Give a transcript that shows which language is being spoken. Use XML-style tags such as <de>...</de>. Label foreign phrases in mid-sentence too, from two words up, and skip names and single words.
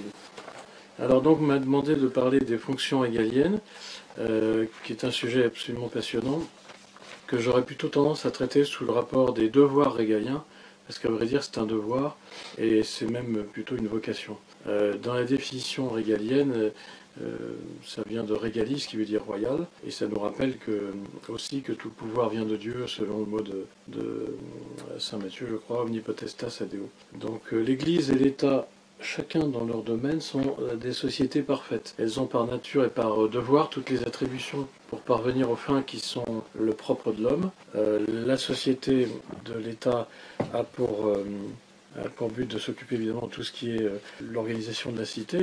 <fr>Alors donc, on m'a demandé de parler des fonctions régaliennes, qui est un sujet absolument passionnant, que j'aurais plutôt tendance à traiter sous le rapport des devoirs régaliens, parce qu'à vrai dire c'est un devoir, et c'est même plutôt une vocation. Dans la définition régalienne, ça vient de regalis, qui veut dire royal, et ça nous rappelle aussi que tout pouvoir vient de Dieu, selon le mot de saint Matthieu, je crois,</fr> <la>omnipotestas ad Deo.</la> <fr>Donc l'Église et l'État, chacun dans leur domaine, sont des sociétés parfaites. Elles ont par nature et par devoir toutes les attributions pour parvenir aux fins qui sont le propre de l'homme. La société de l'État a pour but de s'occuper évidemment de tout ce qui est l'organisation de la cité.</fr>